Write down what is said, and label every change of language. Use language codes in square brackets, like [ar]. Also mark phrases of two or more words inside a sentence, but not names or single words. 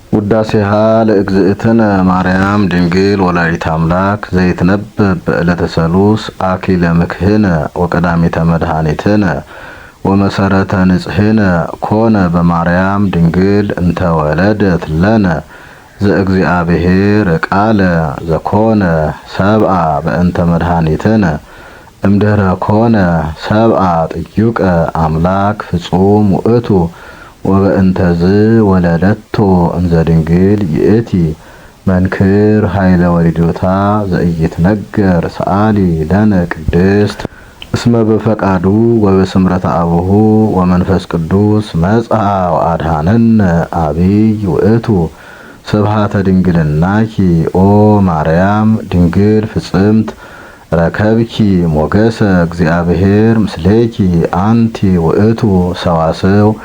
[gez] ውዳሴሃ ለእግዝእትነ ማርያም ድንግል ወላዲተ አምላክ ዘይትነበብ በዕለተ ሰሉስ አክሊለ ምክህነ ወቀዳሚተ መድኃኒትነ ወመሰረተ ንጽሕነ ኮነ በማርያም ድንግል እንተ ወለደት ለነ ዘእግዚአብሔር ቃለ ዘኮነ ሰብአ በእንተ መድኃኒትነ እምድኅረ ኮነ ሰብአ ጥዩቀ አምላክ ፍጹም ውእቱ ወበእንተዝ ወለደቶ እንዘ ድንግል ይእቲ መንክር ኃይለ ወሊዶታ ዘኢይትነገር ሰአሊ ለነ ቅድስት እስመ በፈቃዱ ወበስምረተ አቡሁ ወመንፈስ ቅዱስ መጽአ ወአድኀነነ አቢይ ውእቱ ስብሐተ ድንግልናኪ ኦ ማርያም ድንግል ፍጽምት ረከብኪ ሞገሰ እግዚአብሔር ምስሌኪ አንቲ ውእቱ ሰዋስው